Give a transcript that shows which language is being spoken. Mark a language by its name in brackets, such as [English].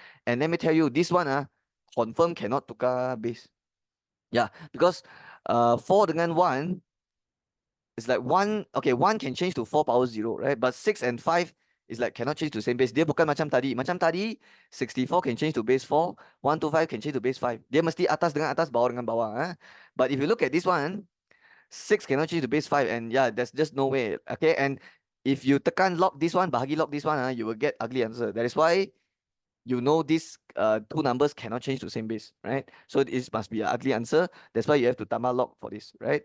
[English] And let me tell you, this one, confirm cannot [Malay] tukar [English] base. Yeah, because 4 [Malay] dengan [English] 1 is like 1, okay, 1 can change to 4 power 0, right? But 6 and 5 is like cannot change to same base. [Malay] Dia bukan macam tadi. Macam tadi, [English] 64 can change to base 4, 125 can change to base 5. [Malay] Dia mesti atas dengan atas, bawah dengan bawah. [English] But if you look at this one, 6 cannot change to base 5, and yeah, there's just no way. Okay, and if you [Malay] tekan [English] log this one, [Malay] bahagi [English] log this one, you will get ugly answer. That is why you know these two numbers cannot change to same base, right? So this must be an ugly answer. That's why you have to [Malay] tambah [English] log for this, right?